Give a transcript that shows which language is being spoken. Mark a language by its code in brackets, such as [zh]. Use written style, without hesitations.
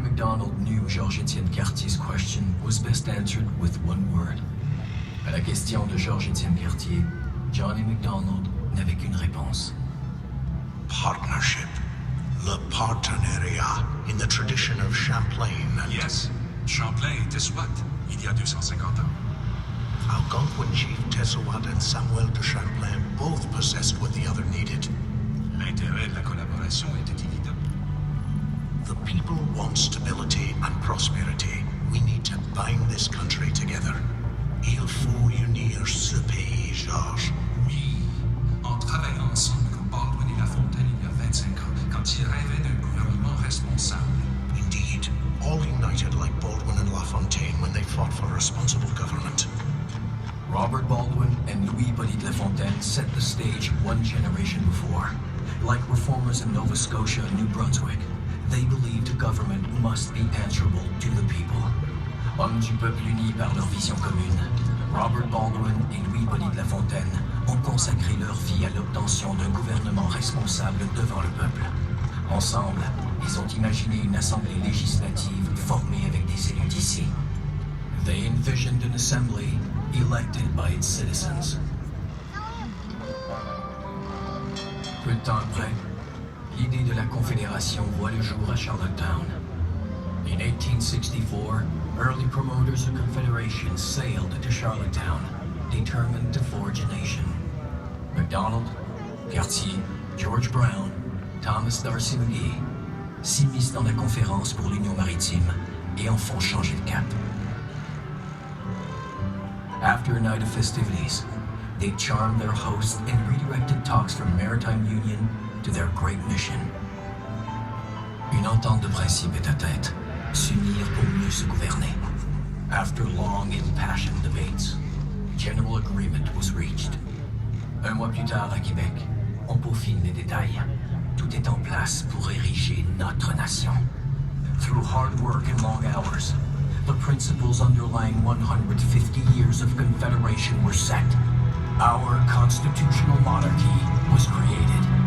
[en] MacDonald knew Georges-Étienne Cartier's question was best answered with one word. [fr] À la question de Georges-Étienne Cartier, John A. MacDonald n'avait qu'une réponse. [en] Partnership. [fr] Le partenariat, [en] in the tradition of Champlain and... Yes. [fr] Champlain était Swat, il y a 250 ans. [en] Algonquin chief Tessawat and Samuel de Champlain both possessed what the other needed. [fr] L'intérêt de la collaboration était évident. [en] The people want stability and prosperity. We need to bind this country together. [fr] Il faut unir ce pays, Georges. Oui, en travaillant ensemble comme Baldwin et La Fontaine il y a 25 ans, quand ils rêvaient d'un gouvernement responsable. [en] Indeed, all united like Baldwin and La Fontaine when they fought for responsible government. Robert Baldwin and Louis Hippolyte Lafontaine set the stage one generation before. Like reformers in Nova Scotia and New Brunswick, they believed government must be answerable to the people. [fr] Hommes du peuple unis par leur vision commune, Robert Baldwin et Louis Hippolyte Lafontaine ont consacré leur vie à l'obtention d'un gouvernement responsable devant le peuple. Ensemble, ils ont imaginé une assemblée législative formée avec des élus d'ici. [en] They envisioned an assembly elected by its citizens. [fr] Peu de temps après, l'idée de la Confédération voit le jour à Charlottetown. [en] In 1864, early promoters of Confederation sailed to Charlottetown, determined to forge a nation. [fr] MacDonald, Cartier, George Brown, Thomas D'Arcy McGee s'immiscent dans la conférence pour l'Union maritime et en font changer de cap. [en] After a night of festivities, they charmed their hosts and redirected talks from maritime union to their great mission. [fr] Une entente de principe est atteinte, s'unir pour mieux se gouverner. [en] After long impassioned debates, general agreement was reached. [fr] Un mois plus tard à Québec, on peaufine les détails. Tout est en place pour ériger notre nation. [en] Through hard work and long hours, the principles underlying 150 years of Confederation were set. Our constitutional monarchy was created.